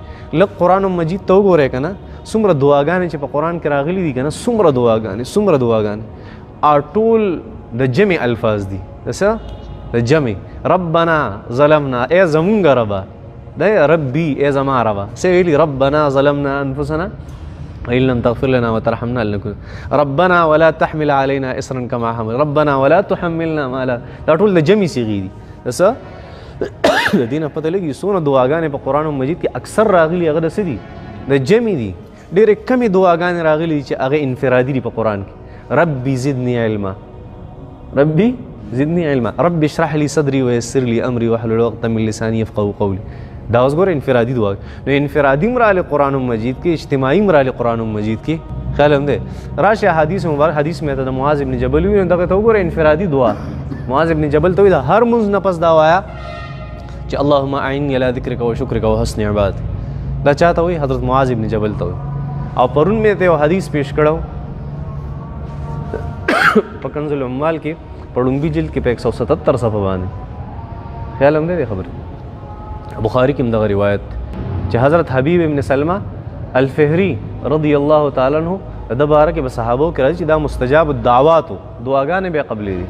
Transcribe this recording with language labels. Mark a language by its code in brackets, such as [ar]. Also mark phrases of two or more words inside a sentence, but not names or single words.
[ps] لږ قرآن مجید ته وګورئ که نه څومره دعاګانې چې په قرآن کې راغلي دي که نه څومره دعاګانې ټول د جمع الفاظ دي. د څه؟ د جمع. [ar] ربنا ظلمنا، [ps] ای زمونږ ربه، د ربي ای زما ربه. څه ویلي؟ [ar] ربنا ظلمنا انفسنا وإن لم تغفر لنا وترحمنا لنكون ربنا ولا تحمل علينا إصرا كما حمل ربنا ولا تحملنا ما لا. [ps] دا ټول د جمع صيغې دي. څه؟ د دې نه پته لګي څونه دعاګانې په قرآن مجید کې اکثر راغلي هغه د څه دي؟ د جمع دي. ډېرې کمې دعاګانې راغلي چې هغه انفرادي دي په قرآن کې. [ar] ربي زدني علما، ربي زدني علما، ربي اشرح لي صدري ويسر لي امري واحلل عقدة من لساني يفقهوا قولي. [ps] دا اوس ګوره انفرادي دعا. نو انفرادي هم راغلي قرآن مجید کې، اجتماعي هم راغلي قرآن مجید کې. خیال هم دی. راشه حدیث مبارک حدیث مې ته د معاذ ابن جبل وي، دغه ته وګوره انفرادي دعا. معاذ ابن جبل ته وایي د هر مونځ نه پس دا وایه چې [ar] اللهم اعني على ذكرك وشكرك وحسن عبادتك. [ps] دا چاته وایي؟ حضرت معاذ ابن جبل ته وایي. او پرون مې ته یو حدیث پیش کړو په کنز العمال کې په لومبي جلد کې په 177 صفحه باندې. خیال هم دی خبره. بخاری کې هم دغه روایت چې حضرت حبیب ابن سلمہ الفهری [ar] رضی الله تعالی عنہ [ps] د باره کې به صحابو کې راځي چې دا [ar] مستجاب الدعوات [ps] دعاګانې به قبلې دي.